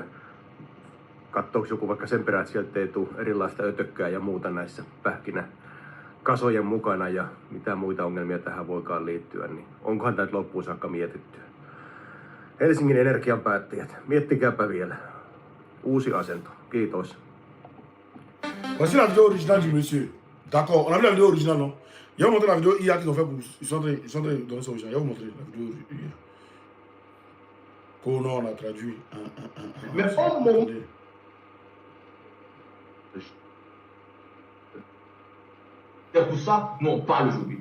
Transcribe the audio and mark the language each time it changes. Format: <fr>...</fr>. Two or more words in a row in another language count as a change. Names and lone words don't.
<fi>Katsoako joku vaikka sen perään, että sieltä ei tule erilaista ötökkää ja muuta näissä pähkinäkasojen mukana ja mitä muita ongelmia tähän voikaan liittyä, niin onkohan tämä loppuun saakka mietitty? Helsingin Energian päättäjät, miettikääpä vielä. Uusi asento. Kiitos.</fi> <fr>Voici la vidéo originale du monsieur. D'accord, on a vu la vidéo originale, non? Il va vous montrer la vidéo hier qu'ils ont fait pour. Ils sont en train de donner son original. Il va vous montrer la vidéo hier. Qu'on on a traduit. Mais au moment. C'est pour ça qu'on parle aujourd'hui.</fr>